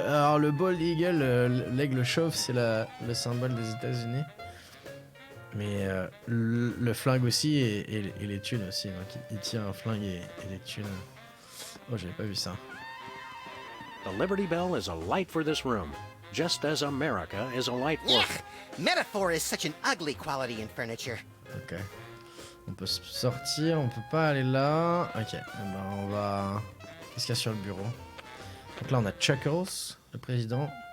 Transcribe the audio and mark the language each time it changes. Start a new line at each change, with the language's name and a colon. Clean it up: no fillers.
French: Alors le bald eagle, l'aigle chauve, c'est le symbole des États-Unis. Mais le flingue aussi et les thunes aussi. Donc il tient un flingue et des thunes. Oh, j'avais pas vu ça.
English: The Liberty Bell is a light for this room, just as America is a light for... Yuck! Metaphor is such an ugly quality in furniture.
French: Ok. On peut sortir, on peut pas aller là. Ok, eh ben on va... Qu'est-ce qu'il y a sur le bureau? Donc là on a Chuckles, le président.